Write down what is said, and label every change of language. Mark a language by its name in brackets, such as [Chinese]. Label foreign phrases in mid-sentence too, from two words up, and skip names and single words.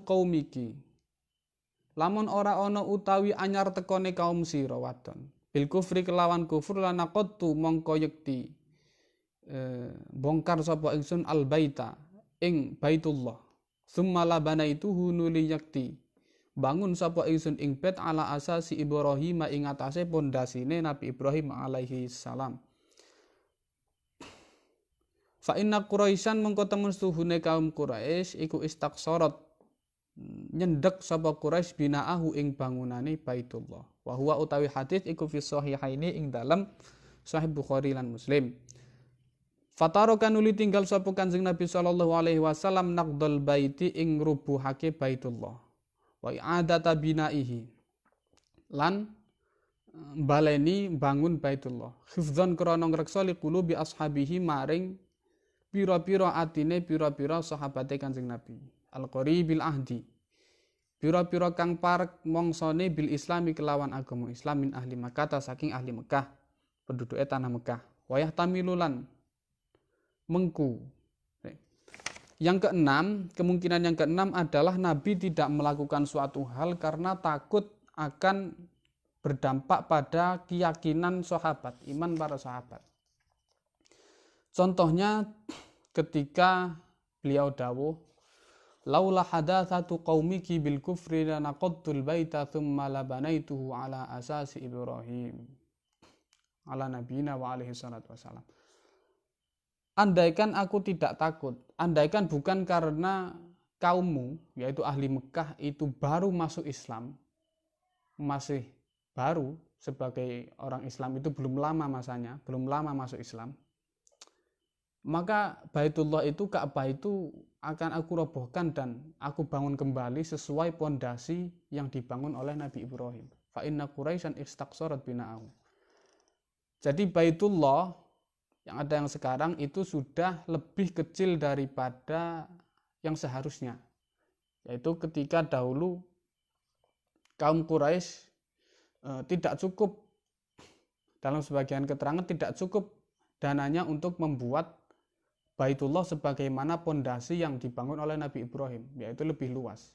[Javanese] qaumiki, lamun ora ana utawi anyar tekone kaum sira wadon, [Arabic] بالكفر [Javanese] kelawan kufur lanaqattu mongko yekti bongkar sapa ingsun [Arabic] البيت [Javanese] ing Baitullah, [Arabic] ثم لبنيته [Javanese] nuli yakti bangun sapa ingsun ing bait [Arabic] على أساس إبراهيم [Javanese] ing atase pondasine Nabi Ibrahim [Arabic] عليه السلام. فإن قريشا [Javanese] mengko temen suhune kaum Quraisy iku istaqsarat nyendek sapa Quraisy binaahu ing bangunane Baitullah. [Arabic] وهو [Javanese] utawi hadis iku [Arabic] في الصحيحين [Javanese] ing dalam Sahih Bukhari lan Muslim. Fataro kanuli tinggal sapa Kanjeng Nabi [Arabic] صلى الله عليه وسلم نقض البيت [Javanese] ing rubuhake Baitullah. [Arabic] وإعادة بنائه [Javanese] lan baleni bangun Baitullah. Hifdzan krana ngreksa [Arabic] لقلوب أصحابه [Javanese] maring pira-pira atine pira-pira sahabate Kanjeng Nabi. [Arabic] القريبي العهد. [Javanese] Pira-pira kang parek mongsone [Arabic] بالإسلام [Javanese] kelawan agama Islam [Arabic] من أهل مكة [Javanese] saking ahli Mekah, penduduke tanah Mekah. Wayah tamilulan mengku. [Indonesian] Yang keenam, kemungkinan yang keenam adalah Nabi tidak melakukan suatu hal karena takut akan berdampak pada keyakinan sahabat, iman para sahabat. Contohnya ketika beliau dawuh, [Arabic] لولا حداثة قومك بالكفر لنقضت البيت ثم لبنيته على أساس إبراهيم على نبينا وعليه الصلاة والسلام. [Indonesian] Andaikan aku tidak takut, andaikan bukan karena kaummu, yaitu ahli Mekah itu baru masuk Islam, masih baru sebagai orang Islam itu belum lama masanya, belum lama masuk Islam, maka Baitullah itu, Ka'bah itu akan aku robohkan dan aku bangun kembali sesuai pondasi yang dibangun oleh Nabi Ibrahim. [Arabic] فإن قريشا استقصرت بناءه. [Indonesian] Jadi Baitullah yang ada yang sekarang itu sudah lebih kecil daripada yang seharusnya. Yaitu ketika dahulu kaum Quraisy tidak cukup, dalam sebagian keterangan tidak cukup dananya untuk membuat Baitullah sebagaimana pondasi yang dibangun oleh Nabi Ibrahim, yaitu lebih luas.